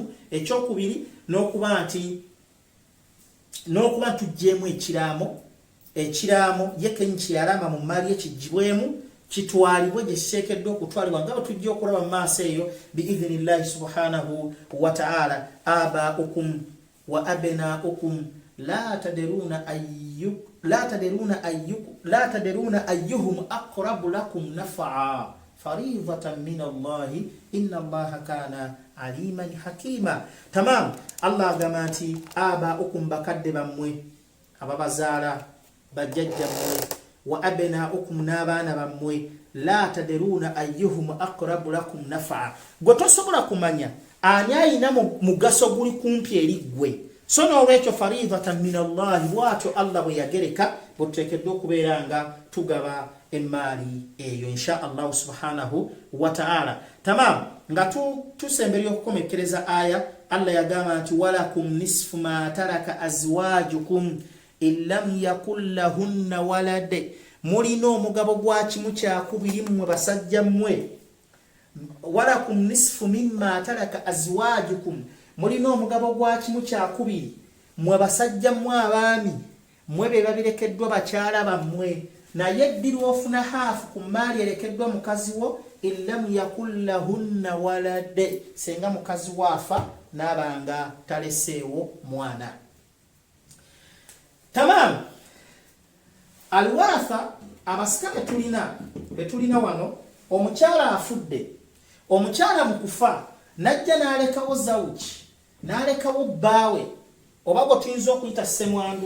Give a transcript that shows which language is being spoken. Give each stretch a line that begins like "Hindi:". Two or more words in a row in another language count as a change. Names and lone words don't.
Ganda: Ekyokubiri n'okuba tuggyemu ekiraamo ye kenyi kyeyalama mu maali ekigibwemu kitwalibwe gye kiteekeddwa okutwalibwa nga tujja okulaba mu maaso eyo
Arabic: بإذن الله سبحانه وتعالى. آباؤكم وأبناؤكم لا تدرون أيهم أقرب لكم نفعا فريضة من الله إن الله كان عليما حكيما.
Ganda: Tamam, Allah agamba nti abaukum bakadde bammwe ababazaala bajjajja mmwe,
Arabic: وأبناؤكم
Ganda: n'abaana bammwe,
Arabic: لا تدرون أيهم أقرب لكم نفعا,
Ganda: gwe tosobola kumanya ani ayina mugaso guli kumpi eri ggwe. So n'olwekyo
Arabic: فريضة من الله,
Ganda: bw'atyo Allah bwe yagereka bwe tuteekeddwa okubeera nga tugaba emmaali eyo
Arabic: إن شاء الله سبحانه وتعالى.
Ganda: Tamam, nga tusemberera okukomekereza aya Allah yagamba nti
Arabic: ولكم نصف ما ترك أزواجكم إن لم يكن لهن ولد,
Ganda: mulina omugabo gwa kimu kyakubiri mmwe basajja mmwe.
Arabic: ولكم نصف مما ترك أزواجكم,
Ganda: mulina omugabo gwa kimu kyakubiri mmwe basajja mmwe abaami, mmwe be babirekeddwa bakyala bammwe, naye ddi lw'ofuna haafu ku maali erekeddwa mukazi wo,
Arabic: إن لم يكن لهن ولد,
Ganda: senga mukazi waafa n'abanga taleseewo mwana. Tamam, alwaratha abasika betulina wano, omukyala afudde, omukyala mu kufa najja n'alekawo zawuki, n'alekawo bbaawe oba gwe tuyinza okuyita ssemwandu.